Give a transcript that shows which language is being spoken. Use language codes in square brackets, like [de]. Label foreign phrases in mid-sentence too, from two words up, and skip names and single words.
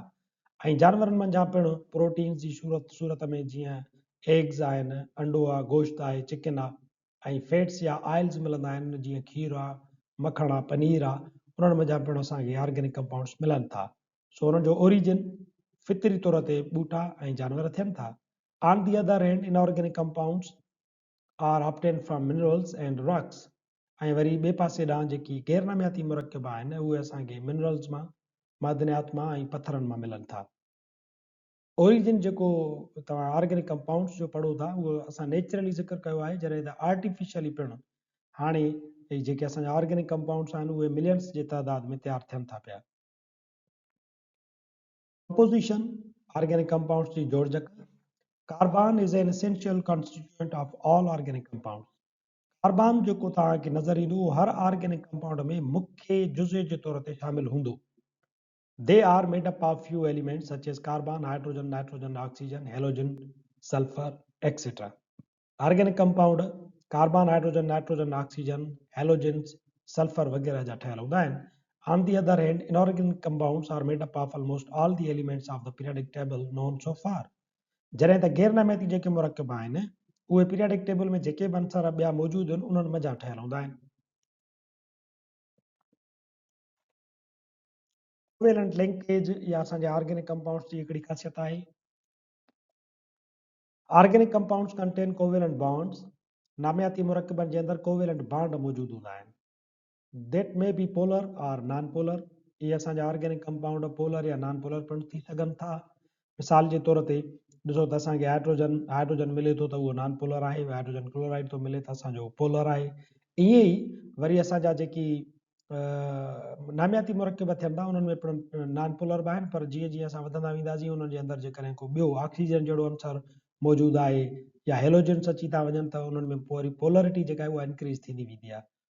[sd] ऐं जानवरनि मंझां पिणु प्रोटीन्स जी सूरत में जीअं एग्स आहिनि, अंडो आहे, गोश्त आहे, चिकन आहे ऐं फैट्स या ऑइल्स मिलंदा आहिनि जीअं खीर आहे, मखण आहे, पनीर आहे. उन्हनि मंझां पिणु असांखे [en] organic compounds [sd] मिलनि था. सो उन्हनि जो ओरिजिन फितरी तौर ते ॿूटा ऐं जानवर थियनि था. [en] On the other hand inorganic compounds are obtained from minerals and rocks. [sd] ऐं वरी ॿिए पासे ॾांहुं जेकी गैर नामियाती मुरकब आहिनि उहे असांखे मिनरल्स मां, मादनियात मां ऐं पथरनि मां मिलनि था. ओरिजिन जेको तव्हां [en] organic compounds [sd] जो पढ़ो था उहो असां नेचुरली ज़िक्र कयो आहे, जॾहिं त आर्टिफिशियली पिणु हाणे जेके असांजा [en] organic compounds [sd] आहिनि उहे मिलियंस जे तइदाद में तैयार थियनि था पिया. [en] composition organic compounds [sd] जी जोड़जक. [en] Carbon is an essential constituent of all organic compounds. [sd] कार्बन जेको तव्हांखे नज़र ईंदो उहो हर [en] organic compound [sd] में मुख्य जुज़े जे तौर ते शामिल हूंदो. [en] They are made up of few elements such as carbon, hydrogen, nitrogen, oxygen, halogen, sulfur, etc. Organic compound carbon, hydrogen, nitrogen, oxygen, halogens, sulfur [sd] वगैरह जा ठहियल हूंदा आहिनि. [en] On the other hand, inorganic compounds are made up of almost all the elements of the periodic table known so far. [sd] जॾहिं त गैर नामियाती जेके मुरकब आहिनि उहे [en] periodic table [sd] में जेके बि अंसर ॿिया मौजूदु आहिनि उन्हनि मंझां ठहियल हूंदा आहिनि. [en] covalent linkage [sd] या असांजे [en] organic compounds [sd] जी हिकिड़ी ख़ासियत आहे. [en] Organic compounds contain covalent bonds. [sd] नामियाती मुरकबनि जे अंदरि [en] covalent bond [sd] मौजूदु हूंदा आहिनि. [en] That may be polar or non polar. [sd] इहे असांजा [en] organic compound polar [sd] या [en] non polar [sd] पिणु थी सघनि था. मिसाल जे तौर ते ॾिसो त असांखे हाइड्रोजन मिले थो त उहो [en] non polar [sd] आहे. [en] hydrogen chloride [sd] थो मिले त असांजो पोलर आहे. ईअं ई वरी असांजा जेकी नामियाती मुरकब थियनि था उन्हनि में पिणु [en] non polar [sd] बि आहिनि, पर जीअं जीअं असां वधंदा वेंदासीं उन्हनि जे अंदरि जेकॾहिं को ॿियो ऑक्सीजन जहिड़ो अंसर मौजूदु आहे या हेलोजन्स अची था वञनि त उन्हनि में पोइ वरी पोलरिटी जेका आहे उहा इंक्रीज़ थींदी वेंदी आहे.